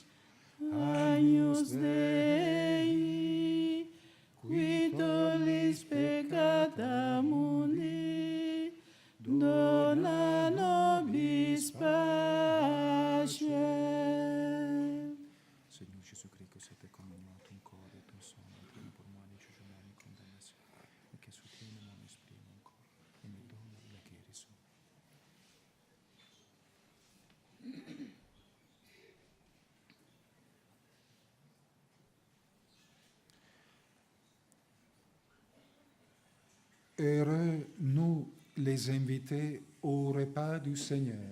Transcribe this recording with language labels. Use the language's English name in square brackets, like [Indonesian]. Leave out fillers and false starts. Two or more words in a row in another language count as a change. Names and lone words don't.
[Latin] Agnus Dei, qui tollis peccata mundi, dona nobis pacem. [French] Seigneur Jésus-Christ, que cette communion, ton corps et ton sang, entraîne pour moi les jugements et condamnations, et que soutienne mon esprit et mon corps, et me donne la guérison. Heureux nous, les invités au repas du Seigneur.